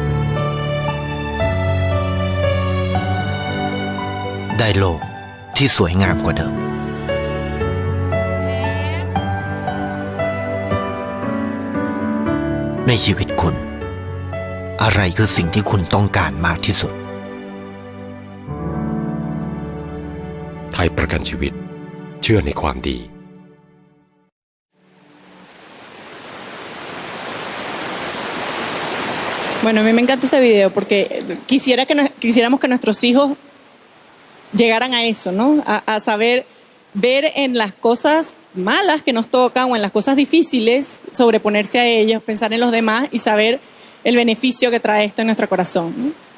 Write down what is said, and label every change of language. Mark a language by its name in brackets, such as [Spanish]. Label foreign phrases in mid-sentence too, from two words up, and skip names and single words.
[Thai] ได้โลกที่สวยงามกว่าเดิม ในชีวิตคุณ อะไรคือสิ่งที่คุณต้องการมากที่สุด ไทยประกันชีวิตเชื่อในความดี [Spanish] Bueno, a mí me encanta ese video porque quisiéramos que nuestros hijos llegaran a eso, ¿no? A saber ver en las cosas malas que nos tocan o en las cosas difíciles, sobreponerse a ellas, pensar en los demás y saber el beneficio que trae esto en nuestro corazón, ¿no?